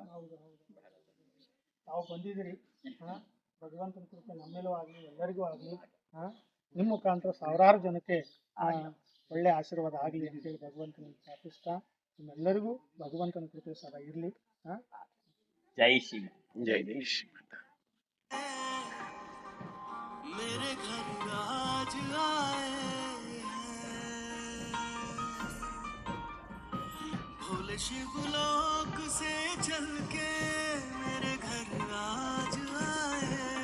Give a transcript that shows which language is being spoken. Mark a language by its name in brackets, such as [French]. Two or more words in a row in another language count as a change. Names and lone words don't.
[Kannada] ತಾವು ಬಂದಿದ್ದೀರಿ. ಭಗವಂತನ ಕೃಪೆ ನಮ್ಮೇಲೂ ಆಗಲಿ, ಎಲ್ಲರಿಗೂ ಆಗಲಿ. ನಿಮ್ಮ ಮುಖಾಂತರ ಸಾವಿರಾರು ಜನಕ್ಕೆ ಒಳ್ಳೆ ಆಶೀರ್ವಾದ ಆಗಲಿ ಅಂತೇಳಿ ಭಗವಂತನ ಪ್ರಾರ್ಥಿಸ್ತಾ ನಿಮ್ಮೆಲ್ಲರಿಗೂ ಭಗವಂತನ ಕೃಪೆ ಸದಾ ಇರಲಿ. ಜೈ ಶ್ರೀ ಜೈ ಶ್ರೀ. [Hindi] भोले शिवलोक से चल के मेरे घर आज आए